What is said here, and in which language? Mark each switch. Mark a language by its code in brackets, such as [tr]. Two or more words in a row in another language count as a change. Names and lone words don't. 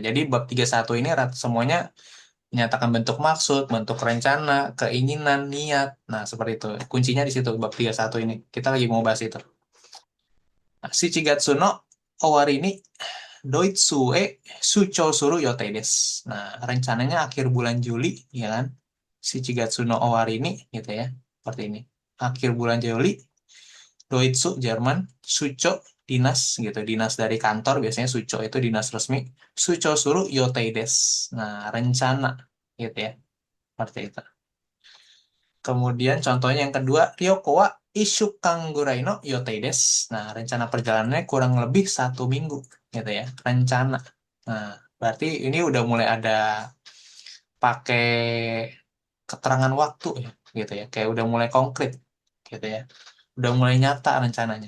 [id] Jadi bab 31 ini semuanya menyatakan bentuk maksud, bentuk rencana, keinginan, niat. Nah, seperti itu. Kuncinya di situ bab 31 ini. Kita lagi mau bahas itu. Nah, [ja] 七月の終わりにドイツへ出張する予定です. [id] Nah, rencananya akhir bulan Juli, ya kan? [ja] 七月の終わりに [id] gitu ya. Seperti ini. Akhir bulan Juli, Doitsu Jerman, Sucho dinas gitu, dinas dari kantor biasanya Sucho itu dinas resmi. [ja] 出張する予定です. [id] Nah, rencana gitu ya. Seperti itu. Kemudian contohnya yang kedua, [ja] 旅行は一週間ぐらいの予定です. [id] Nah, rencana perjalanannya kurang lebih 1 minggu gitu ya. Rencana. Nah, berarti ini udah mulai ada pakai keterangan waktu ya gitu ya. Kayak udah mulai konkret gitu ya. Udah mulai nyata rencananya.